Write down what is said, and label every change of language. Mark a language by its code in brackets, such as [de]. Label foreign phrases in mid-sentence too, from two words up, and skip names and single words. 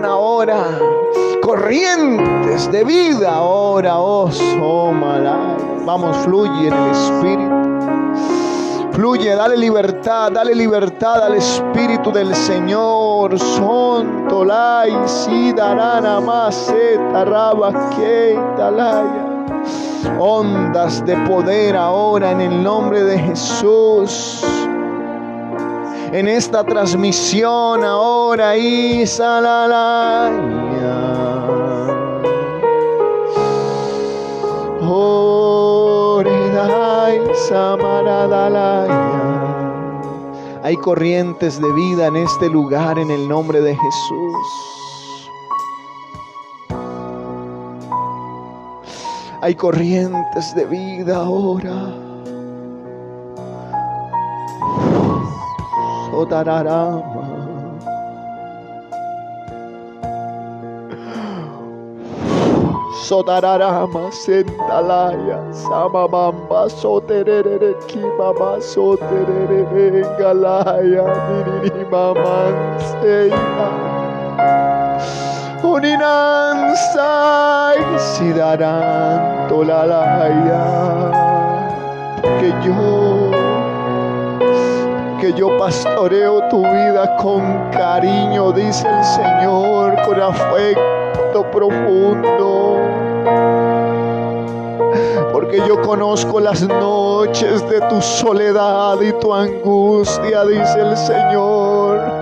[es] Ahora corrientes de vida ahora, vamos, fluye en el Espíritu. Fluye, dale libertad al Espíritu del Señor. Sonto lai si darana maseta rabaque talaya. Ondas de poder ahora en el nombre de Jesús. En esta transmisión ahora y salalaya. Oredai samaradalaya. Hay corrientes de vida en este lugar en el nombre de Jesús. Hay corrientes de vida ahora. Sotararama. Sotararama sentalaya samabamba soterere kibaba soterere galaya nini mamanseya uninansai sidaran tolalaya que yo pastoreo tu vida con cariño, dice el Señor, con afecto profundo. Porque yo conozco las noches de tu soledad y tu angustia, dice el Señor.